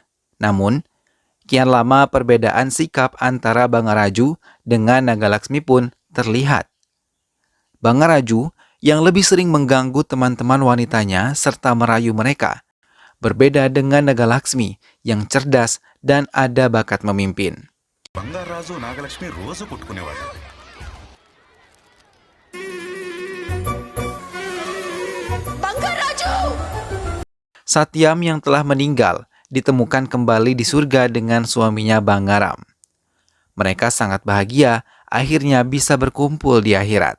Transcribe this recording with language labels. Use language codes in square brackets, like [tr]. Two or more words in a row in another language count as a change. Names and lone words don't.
[id] Namun, kian lama perbedaan sikap antara Bangaraju dengan Naga Laksmi pun terlihat. Bangaraju yang lebih sering mengganggu teman-teman wanitanya serta merayu mereka, berbeda dengan Naga Laksmi yang cerdas dan ada bakat memimpin. [te] బంగారాజు నాగలక్ష్మి రోజు కొట్టుకునేవాడు. [id] Satyam yang telah meninggal ditemukan kembali di surga dengan suaminya Bangaram. Mereka sangat bahagia akhirnya bisa berkumpul di akhirat.